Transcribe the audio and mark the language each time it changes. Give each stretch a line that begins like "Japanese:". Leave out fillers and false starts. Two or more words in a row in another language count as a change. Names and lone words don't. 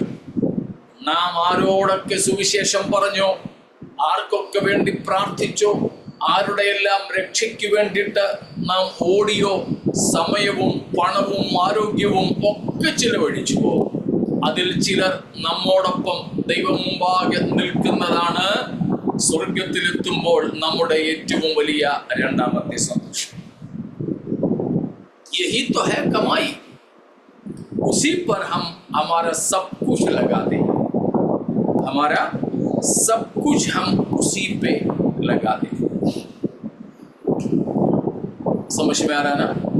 Malayalam: നാം ആരോടൊക്കെ സുവിശേഷം പറഞ്ഞോ, ആർക്കൊക്കെ വേണ്ടി പ്രാർത്ഥിച്ചോ, ആരുടെയെല്ലാം രക്ഷയ്ക്ക് വേണ്ടിയിട്ട് നാം ഓടിയോ, സമയവും പണവും ആരോഗ്യവും ഒക്കെ ചിലവഴിച്ചുവോ, അതിൽ ചിലർ നമ്മോടൊപ്പം ദൈവം മുമ്പാകെ നിൽക്കുന്നതാണ് സ്വർഗത്തിലെത്തുമ്പോൾ നമ്മുടെ ഏറ്റവും വലിയ രണ്ടാമത്തെ സന്തോഷം.
Hindi: यही तो है कमाई, उसी पर हम हमारा सब कुछ लगा दें, हमारा सब कुछ हम उसी पे लगा दें. समझ में आ रहा ना?